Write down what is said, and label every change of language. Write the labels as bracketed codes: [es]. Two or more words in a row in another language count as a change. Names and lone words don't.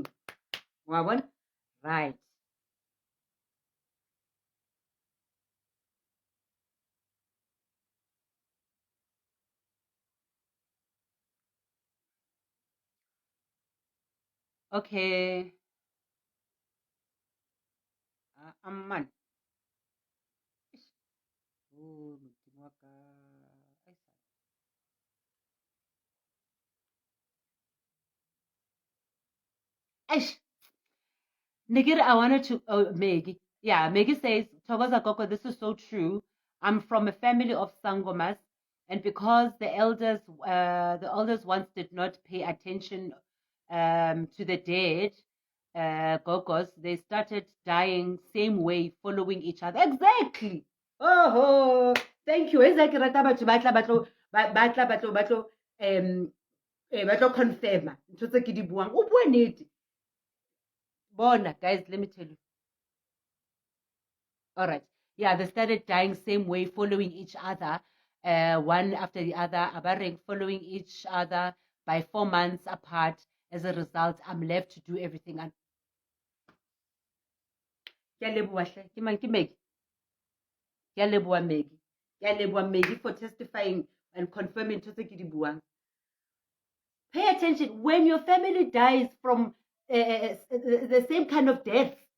[en] Right. Okay. Man. [st] Oh, Modimo wa ka. Eish. [en] Nigga, I wanted to, Maggie. Yeah, Maggie says, [zu] Thokoza Koko, [en] this is so true. I'm from a family of Sangomas, and because the elders once did not pay attention to the dead, Gogos, they started dying same way, following each other. Exactly. Oh, thank you. Exactly. [st] Batlo confirm. Ntho tse ke di buang. O bua nnete. Bona, [en] guys, let me tell you. All right. Yeah, they started dying same way, following each other, one after the other, abareng following each other by 4 months apart. As a result, I'm left to do everything. And Maggie for testifying and confirming to the Pay attention when your family dies from the same kind of death.